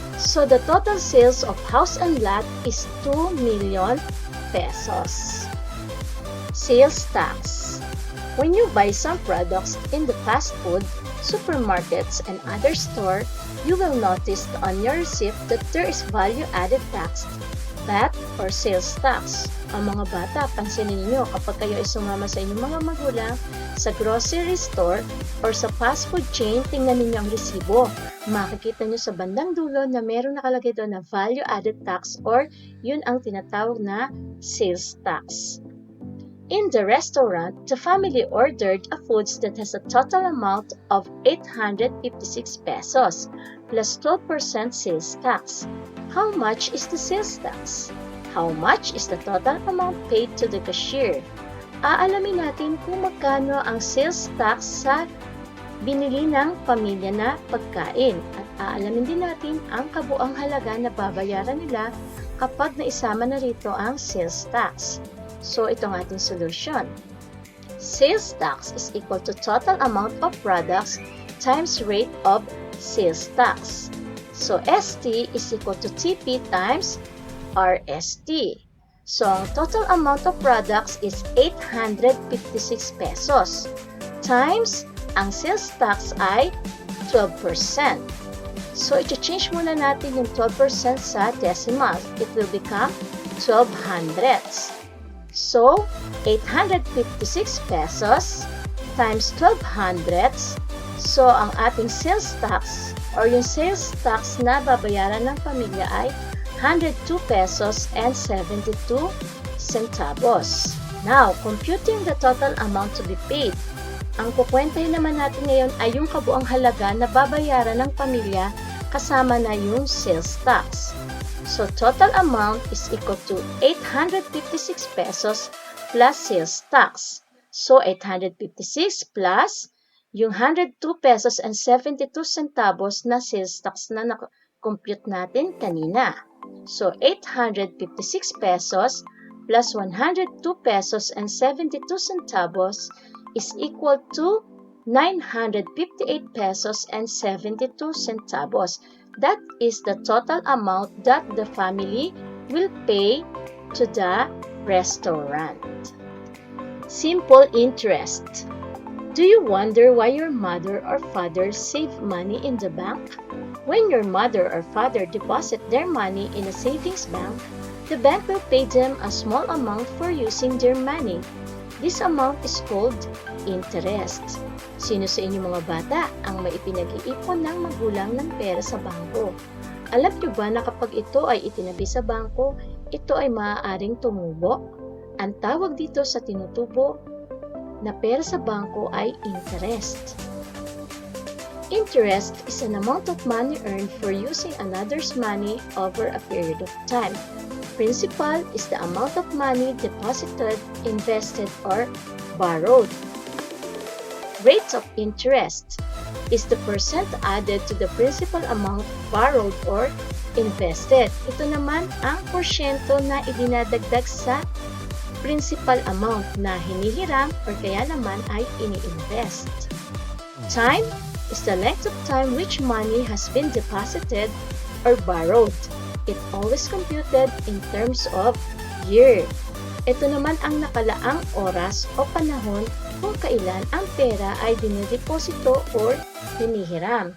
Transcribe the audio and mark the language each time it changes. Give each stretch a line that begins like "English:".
English: So, the total sales of house and lot is 2 million pesos. Sales tax. When you buy some products in the fast food, supermarkets, and other store, you will notice on your receipt that there is value-added tax, VAT, or sales tax.
Filipino: Ang mga bata, pansinin niyo kapag kayo ay sumama sa inyong mga magulang sa grocery store or sa fast food chain, tingnan ninyo ang resibo. Makikita niyo sa bandang dulo na meron nakalagay doon na value-added tax or yun ang tinatawag na sales tax.
English: In the restaurant, the family ordered a foods that has a total amount of 856 pesos plus 12% sales tax. How much is the sales tax? How much is the total amount paid to the cashier?
Filipino: Aalamin natin kung magkano ang sales tax sa binili ng pamilya na pagkain at aalamin din natin ang kabuang halaga na babayaran nila kapag naisama na rito ang sales tax. So, ito ang ating solution.
English: Sales tax is equal to total amount of products times rate of sales tax. So, ST is equal to TP times RST. So, ang total amount of products is 856 pesos times ang sales tax ay 12%.
Filipino: So, i-change muna natin yung 12% sa decimal.
English: It will become 12 hundredths. So, 856 pesos times 12 hundredths.
Filipino: So, ang ating sales tax or yung sales tax na babayaran ng pamilya ay 102 pesos and 72 centavos.
English: Now, computing the total amount to be paid.
Filipino: Ang kukwentahin naman natin ngayon ay yung kabuang halaga na babayaran ng pamilya kasama na yung sales tax.
English: So, total amount is equal to 856 pesos plus sales tax. So, 856 plus yung 102 pesos and 72 centavos
Filipino: na sales tax na na-compute natin kanina.
English: So, 856 pesos plus 102 pesos and 72 centavos is equal to 958 pesos and 72 centavos. That is the total amount that the family will pay to the restaurant. Simple interest. Do you wonder why your mother or father save money in the bank? When your mother or father deposit their money in a savings bank, the bank will pay them a small amount for using their money. This amount is called interest.
Filipino: Sino sa inyong mga bata ang maipinag-iipon ng magulang ng pera sa bangko? Alam niyo ba na kapag ito ay itinabi sa bangko, ito ay maaaring tumubo? Ang tawag dito sa tinutubo na pera sa bangko ay interest.
English: Interest is an amount of money earned for using another's money over a period of time. Principal is the amount of money deposited, invested, or borrowed. Rate of interest is the percent added to the principal amount borrowed or invested.
Filipino: Ito naman ang porsyento na idinadagdag sa principal amount na hinihiram or kaya naman ay ini-invest.
English: Time is the length of time which money has been deposited or borrowed. It always computed in terms of year.
Filipino: Ito naman ang nakalaang oras o panahon kung kailan ang pera ay dinideposito or hinihiram.